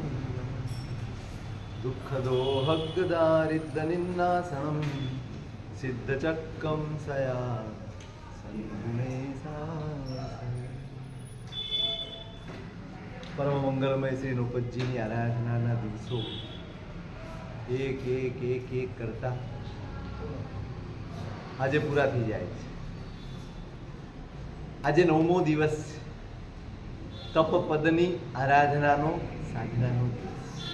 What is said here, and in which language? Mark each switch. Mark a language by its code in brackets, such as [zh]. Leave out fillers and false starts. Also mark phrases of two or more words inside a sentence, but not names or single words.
[sa] दुःखदोहग्दारिद्रनिन्नासनं सिद्धचक्रं सया सद्गुणे परम मंगलमय [gu] श्री नृपतजीની આરાધનાના દિવસો એક એક એક એક કરતા આજે પૂરા થઈ જાય છે। આજે 9મો દિવસ તપ પદની આરાધનાનો સાધનાનો દિવસ।